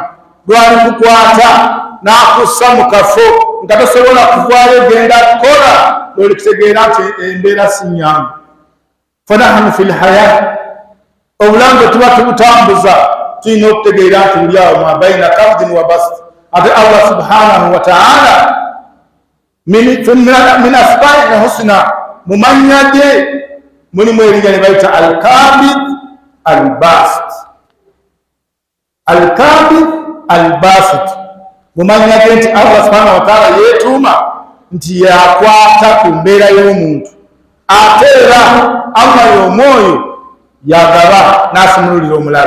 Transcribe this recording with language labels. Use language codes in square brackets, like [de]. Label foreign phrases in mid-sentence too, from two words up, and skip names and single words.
[lg] Lwali kukwata n'akussa mu kafo nga tosobola kuvaayo genda kukola, lwoli kutegeera nti embeera si nnyangu. [ar] فنحن في الحياة, [lg] obulamu bwe tuba tubutambuza tulina okutegeera nti buli awo [ar] ما بين قبض وبسط. Ate الله سبحانه وتعالى من أسمائه الحسنى, [lg] mu mannya ge mulimu erinnya lye bayita [ar] القابض الباسط. القابض الباسط, [lg] mu mannya ge nti [ar] الله سبحانه وتعالى [lg] yeetuuma nti yakwata ku mbeera y'omuntu, ate era Allah y'omwoyo yagaba n'asimululira omulala.